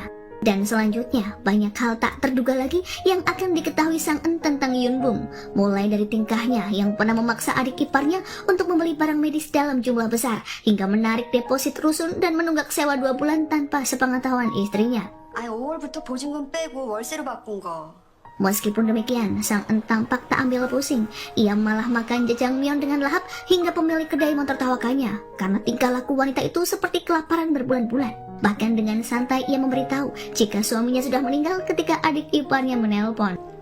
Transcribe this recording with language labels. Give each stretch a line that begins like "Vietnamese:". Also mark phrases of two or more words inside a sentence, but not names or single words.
Indonesian: Dan selanjutnya banyak hal tak terduga lagi yang akan diketahui Sang An tentang Yunbom, mulai dari tingkahnya yang pernah memaksa adik iparnya untuk membeli barang medis dalam jumlah besar hingga menarik deposit rusun dan menunggak sewa 2 bulan tanpa sepengetahuan istrinya.
Korean: 5월부터 보증금 빼고 월세로 바꾼 거.
Indonesian: Meskipun demikian, Sang An tampak tak ambil pusing. Ia malah makan jajangmyeon dengan lahap hingga pemilik kedai mentertawakannya karena tingkah laku wanita itu seperti kelaparan berbulan-bulan. Bahkan dengan santai ia memberitahu jika suaminya sudah meninggal ketika adik iparnya menelpon.